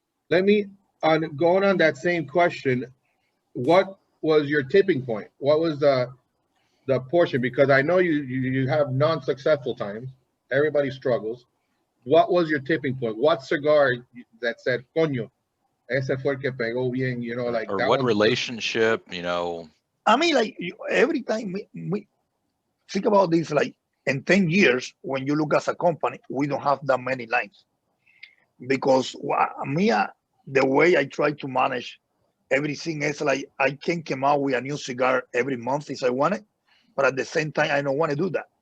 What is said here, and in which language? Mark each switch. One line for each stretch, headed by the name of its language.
English: Let me, going on that same question, what was your tipping point? What was the portion? Because I know you have non-successful times. Everybody struggles. What was your tipping point? What cigar that said,
Spanish: coño, ese fue el que pegó bien, like
English: or what relationship, like every time think about this, like in 10 years, when you look as a company, we don't have that many lines. Because the way I try to manage everything is like I can come out with a new cigar every month if I want it, but at the same time, I don't want to do that.